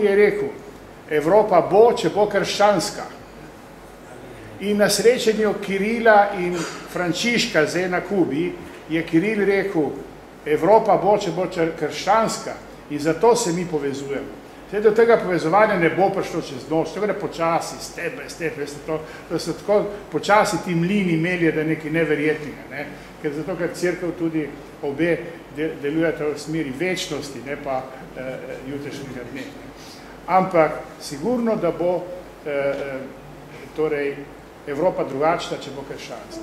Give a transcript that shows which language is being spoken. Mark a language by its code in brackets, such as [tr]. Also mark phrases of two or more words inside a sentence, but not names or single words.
[sl] Je rekel, Evropa bo, če bo krščanska. In na srečanju Kirila in Frančiška zdaj na Kubi je Kiril rekel, Evropa bo, če bo krščanska in zato se mi povezujemo. Zdaj do tega povezovanja ne bo prišlo čez noč, to gre počasi, [en] step by step, [sl] to so tako počasi ti mlini melje, da je nekaj neverjetnega, ne? Ker cerkev tudi obe delujete v smeri večnosti, ne pa jutrišnjega dne. Ampak sigurno, da bo torej Evropa drugačna, če bo krščanska.